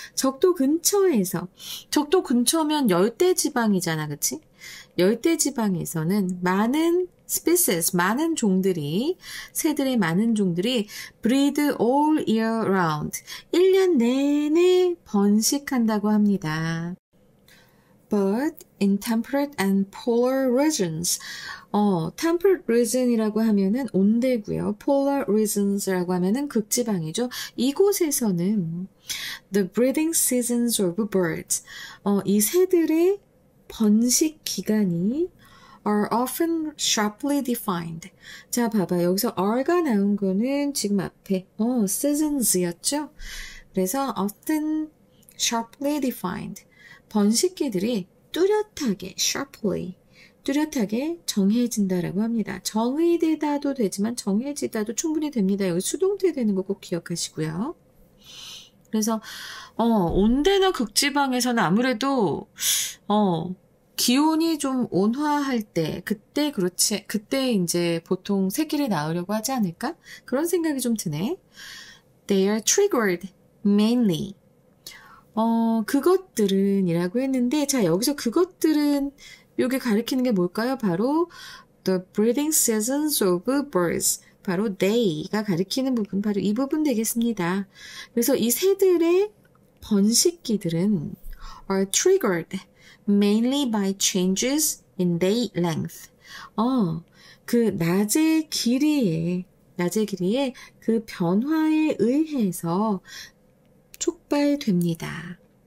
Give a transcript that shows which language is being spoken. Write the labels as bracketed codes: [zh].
[ko] 적도 근처에서. 적도 근처면 열대지방이잖아, 그치? 열대지방에서는 많은 species, 많은 종들이, 새들의 많은 종들이 [en] breed all year round, [ko] 1년 내내 번식한다고 합니다. [en] But in temperate and polar regions, temperate region이라고 [ko] 하면은 온대고요. polar regions라고 하면은 극지방이죠. 이곳에서는 [en] the breeding seasons of birds, [ko] 이 새들의 번식 기간이 [en] are often sharply defined. [ko] 자, 봐봐. 여기서 are가 나온 거는 지금 앞에 seasons였죠? [en] 그래서 often sharply defined. [ko] 번식기들이 뚜렷하게, sharply, 뚜렷하게 정해진다라고 합니다. 정의되다도 되지만 정해지다도 충분히 됩니다. 여기 수동태 되는 거 꼭 기억하시고요. 그래서 온대나 극지방에서는 아무래도 기온이 좀 온화할 때, 그때 이제 보통 새끼를 낳으려고 하지 않을까? 그런 생각이 좀 드네. [en] They are triggered mainly. [ko] 그것들은 이라고 했는데, 자, 여기서 그것들은, 요게 가리키는 게 뭘까요? [en] 바로, the breeding seasons of birds. [ko] 바로 they가 가리키는 부분, 바로 이 부분 되겠습니다. 그래서 이 새들의 번식기들은 [en] are triggered mainly by changes in day length. [ko] 그 낮의 길이에 그 변화에 의해서 촉발됩니다.